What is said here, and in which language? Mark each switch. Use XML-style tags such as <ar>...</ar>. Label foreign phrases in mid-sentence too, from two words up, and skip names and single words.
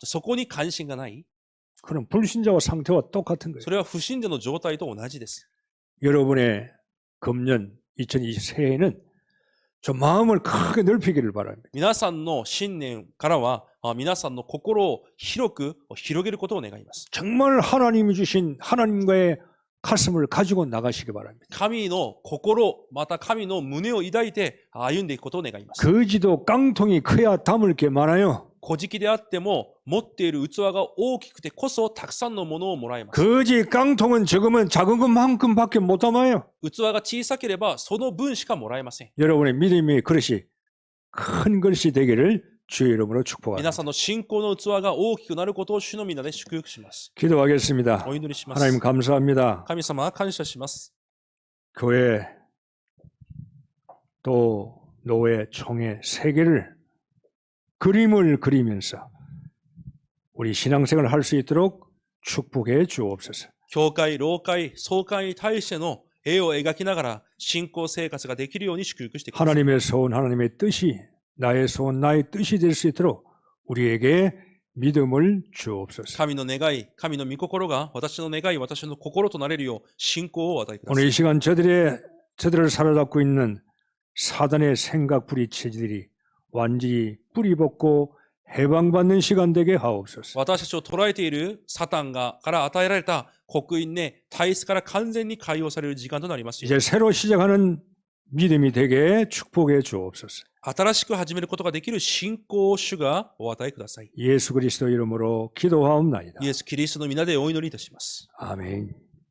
<ja>そこに関心がない。</ja> <ko>그럼 불신자와 상태와 똑같은 거예요.</ko> <ja>それは不信者の状態と同じです。</ja> <ko>여러분의 금년 2020새해에는 좀 마음을 크게 넓히기를 바랍니다.</ko> <ja>皆さんの新年からは、皆さんの心を広く広げることを願います。</ja> <ko>정말 하나님이 주신 하나님과의 가슴을 가지고 나가시기 바랍니다.</ko> <ja>神の心、また神の胸を抱いて歩んでいくことを願います。</ja> <ko>거지도 깡통이 커야 담을 게 많아요.</ko> <ja>小じであっても持っている器が大きくてこそたくさんのものをもらえます。</ja> <ko>거지 깡통은 적으면 작은 것만큼밖에 못 담아요.</ko> <ja>器が小さければその分しかもらえません。</ja> <ko>여러분의 믿음의 그릇이 큰 그릇이 되기를 주의 이름으로</ko> <ja>皆</ja> <ko>축복합니다.</ko> <ja>さんの信仰の器が大きくなることを主の皆で祝福します。</ja> <ko>기도하겠습니다.</ko> <ja>お祈りしま</ja> <ko>하나님</ko> <ja>す。</ja> <ko>감사합니다.</ko> <ja>神様、感謝します。</ja> <ko>교회 또 노회 총회 세계를 그림을 그리면서 우리 신앙생활을 할 수 있도록 축복해 주옵소서.</ko> <ja>教会、老会、総会に対しての絵を描きながら信仰生活ができるように祝福してください。</ja> <ko>하나님의 소원, 하나님의 뜻이 나의 소원, 나의 뜻이 될 수 있도록 우리에게 믿음을 주옵소서.</ko> <ja>神の願い、神の御心が私の願い、私の心となれるよう信仰を与えくださ</ja> <ko>오늘</ko> <ja>い。</ja> <ko>이 시간 저들을 사로잡고 있는 사단의 생각 불이체질이 완전히 뿌리 벗고 해방받는 시간 되게 하옵소서.</ko> <ja>私たちを捉えているサタンから与えられた刻印ね、体質から完全に解放される時間となりますように。</ja> <ko>이제 새로 시작하는 믿음이 되게 축복해 주옵소서.</ko> <ja>新しく始めることができる信仰を主がお与えください。</ja> <ko>예수 그리스도 이름으로 기도하옵나이다.</ko> <ja>イエス・キリストの皆でお祈りいたします。</ja> <ko>아멘.</ko>